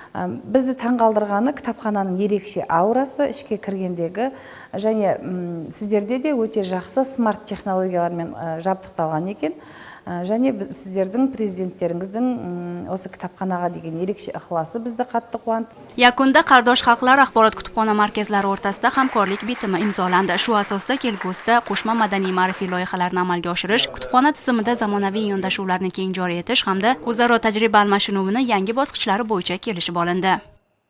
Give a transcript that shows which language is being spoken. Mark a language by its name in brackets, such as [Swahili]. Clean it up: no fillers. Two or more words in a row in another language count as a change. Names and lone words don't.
[Kazakh] Бізді таңғалдырғаны кітапхананың ерекше аурасы, ішке кіргендегі және сіздерде де өте жақсы смарт технологиялармен жабдықталған екен. Және сіздердің президенттеріңіздің осы кітапханаға деген ерекше ықыласы бізді қатты қуантты. [Uzbek] Yakunda qardosh xalqlar axborot kutubxona markazlari o'rtasida hamkorlik bitimi imzolandi. Shu asosda kelgusida qo'shma madaniy ma'rifiy loyihalarni amalga oshirish, kutubxona tizimida zamonaviy yondashuvlarni keng joriy etish hamda o'zaro tajriba almashinuvini yangi bosqichlari bo'yicha kelishib olindi.